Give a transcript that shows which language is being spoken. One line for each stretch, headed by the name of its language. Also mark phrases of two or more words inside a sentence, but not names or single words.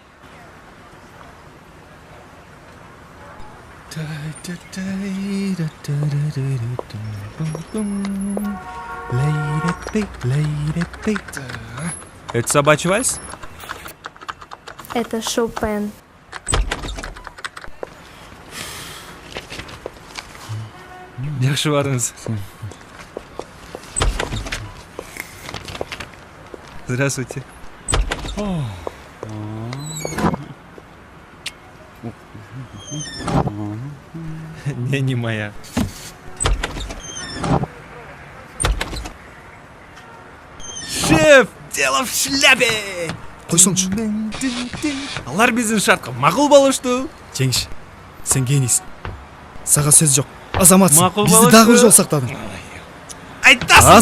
Russian: Это собачий вальс? Это Шопен. Yaxshi borыңыз. Здравствуйте. Не моя. Шеф, дело в шляпе.
Kyrgyz: Койсоңчу. Алар биздин шартка макул болушту. Жеңиш, сен генийсиң. Сага сөз жок. Азаматсың. Макул Бизди болушту. дагы бир жол сактадың. Айтасың да.